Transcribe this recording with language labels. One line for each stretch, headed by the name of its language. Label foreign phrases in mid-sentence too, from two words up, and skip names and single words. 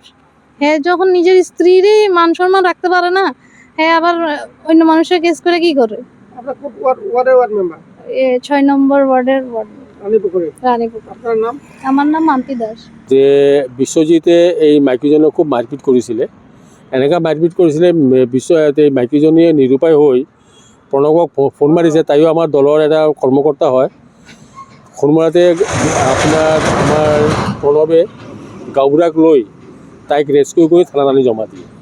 Bangla: হ্যাঁ যখন নিজের স্ত্রীরই মান সম্মান রাখতে পারে না, হ্যাঁ আবার অন্য মানুষের কেস করে কি করে? আপনার ওয়ার্ডের ওয়ার্ড মেম্বার 6 নম্বর ওয়ার্ডের ওয়ার্ড রানীপুকুরে। আপনার নাম? আমার নাম মাম্পি দাস।
Assamese: যে বিশ্বজিতে এই মাইকীজনক খুব মারপিট কৰিছিলে, এনেকুৱা মাৰপিট কৰিছিলে এই মাইকীজনীয়ে নিৰুপায় হৈ প্ৰণৱক ফোন মাৰিছে, তাইও আমাৰ দলৰ এটা কৰ্মকৰ্তা হয়। ফোন মাৰোঁতে আপোনাৰ আমাৰ প্ৰণৱে গাঁওবুঢ়াক লৈ তাইক ৰেস্কিউ কৰি থানাত আনি জমা দিয়ে।